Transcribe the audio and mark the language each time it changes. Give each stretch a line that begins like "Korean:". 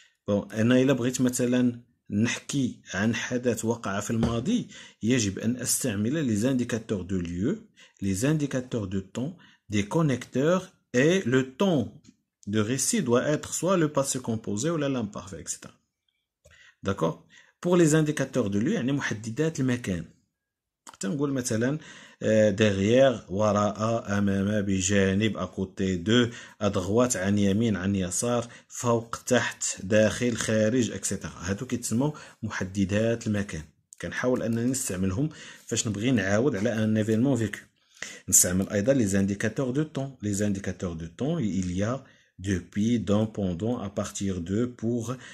French: Bon,
Arabic: أنا إلا بغيت مثلا نحكي عن حدث وقع في الماضي، يجب أن أستعمل
French: les indicateurs de lieu, les indicateurs de temps, des connecteurs, et le temps de récit doit être soit le passé composé ou l'imparfait, etc. d'accord. pour les indicateurs de lieu
Arabic: يعني محددات المكان، تنقول مثلا derrière، وراء، أمام، بجانب، à côté de، à droite، عن يمين، عن يسار، فوق، تحت، داخل، خارج، etc. هادو كيتسموا محددات المكان. كنحاول أنني نستعملهم فاش نبغي نعاود على
French: un événement vécu. نستعمل أيضا les indicateurs de temps. les indicateurs de temps il y a depuis، dans، pendant، à partir de، pour.